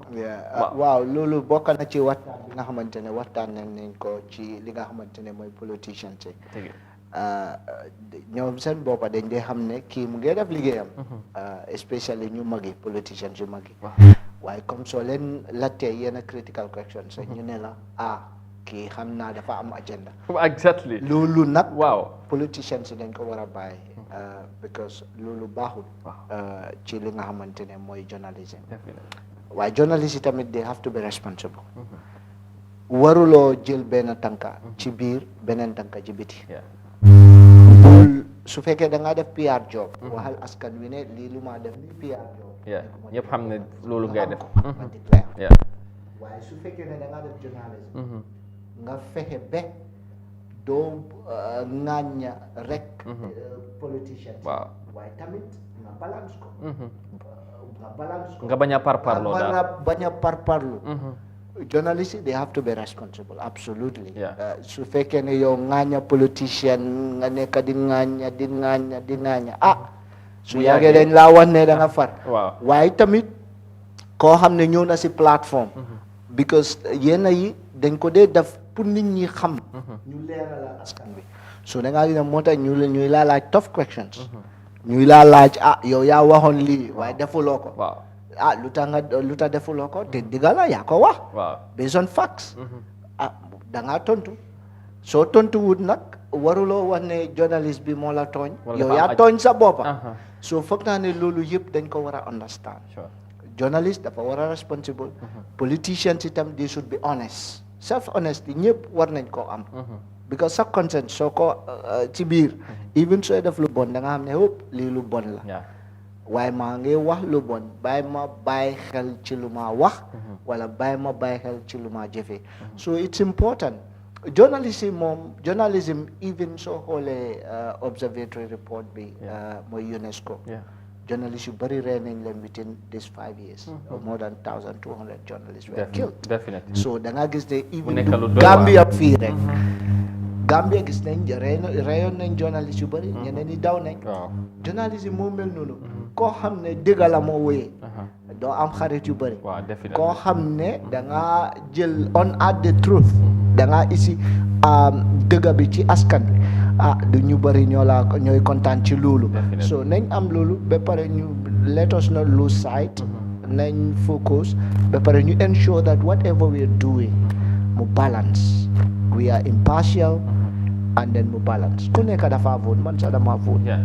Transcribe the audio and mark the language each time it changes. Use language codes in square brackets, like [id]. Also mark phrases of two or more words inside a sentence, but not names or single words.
[wo] waaw loolu bokk na ci waxtaan bi nga xamante ne waxtaan nañ ko ci li nga xamante ne mooy politicien ci ñoom seen boppa dañ dee xam ne kii mu ngi def liggéeyam especially ñu magi politicians yu magi waaye comme soo leen laajtee yenn [en] critical questions [wo] ñu ne la kii xam naa dafa am agenda [en] exactly [wo] loolu nag waaw politicians yi dañ ko war a bàyyi because loolu baaxul ci li nga xamante ne mooy journalism waaye journalist yi tamit [en] they have to be responsible [wo] waruloo jël benn tànka ci biir beneen tànka ci biti su fekkee da ngaa def [en] PR job [wo] waxal askan wi ne lii lu maa def ni [en] PR job [wo] ñëpp xam ne loolu ngay def ma déclare waaye su fekkee ne da ngaa def journalisme nga fexe ba doo ŋàñña rek politician waaye tamit nga balance ko nga bañ a parparloo daal bañ a parparloo [en] journalists they have to be responsible absolutely [wo] su fekkee ne yow ŋàñña politicien nga nekk di ŋàñña su yàggee dañ laa wan ne da nga far waaye tamit koo xam ne ñëw na si plateforme because yenn yi dañ ko dee def pour nit ñi xam ñu leeralal askan bi so da ngaa dina moo tax ñuy laa laaj [en] tough questions [wo] ñuy laa laaj yow yaa waxoon lii waaye defuloo ko lu tax defuloo ko te digga la yaa ko wax [en] based on facts [wo] da ngaa tontu soo tontu wut nag waruloo wax ne journaliste bi moo la tooñ yow yaa tooñ sa boppa soo foog naa ne loolu yëpp dañ ko war a understand journaliste dafa war a responsible politicians itam [en] they should be honest self honesty [wo] ñëpp war nañ koo am because sa consent soo ko ci biir even sooy def lu bon da nga xam ne hop lii lu bon la waaye maa ngi wax lu bon bàyyi ma bàyyi xel ci lu ma wax wala bàyyi ma bàyyi xel ci lu ma jëfee [en] so it's important [wo] journalism even soo xoolee [en] observatory report [wo] bi mooy UNESCO journalists yu bëri rey nañ leen [en] within these 5 years more than 1,200 journalists were killed [wo] so da nga gis ne even Gambia fii rek Gambia gis nañ reyoon nañ journaliste yu bëri ñeneen ñi daw nañ journaliste yi moo mel noonu koo xam ne dëgg la moo wéyee doo am xarit yu bëri koo xam ne da nga jël [en] on at the truth [wo] da nga isi dëgg bi ci askan bi du ñu bari ñooy kontaan ci loolu so nañ am loolu ba pare ñu [en] let us not lose sight [wo] nañ focus ba pare ñu [en] ensure that whatever we are doing [wo] mu balance [en] we are impartial and then [wo] mu balance ku nekk dafa vote man sax dama vote